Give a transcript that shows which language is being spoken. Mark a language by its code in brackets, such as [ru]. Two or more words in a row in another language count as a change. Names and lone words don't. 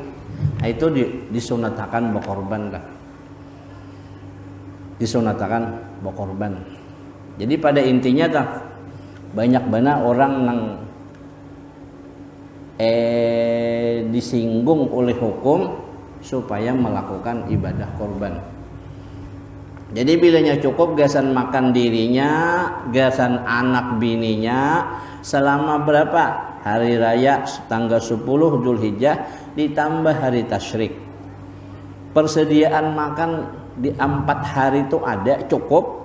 [bjn] Nah itu disunatakan berkorban lah. Disunatakan berkorban. [id] Jadi pada intinya tak banyak banget orang yang disinggung oleh hukum supaya melakukan ibadah korban. [bjn] Jadi bilanya cukup gasan makan dirinya, gasan anak bininya selama berapa? [id] Hari raya tanggal 10 Dzulhijjah ditambah hari tasyrik. Persediaan makan di 4 hari itu ada cukup.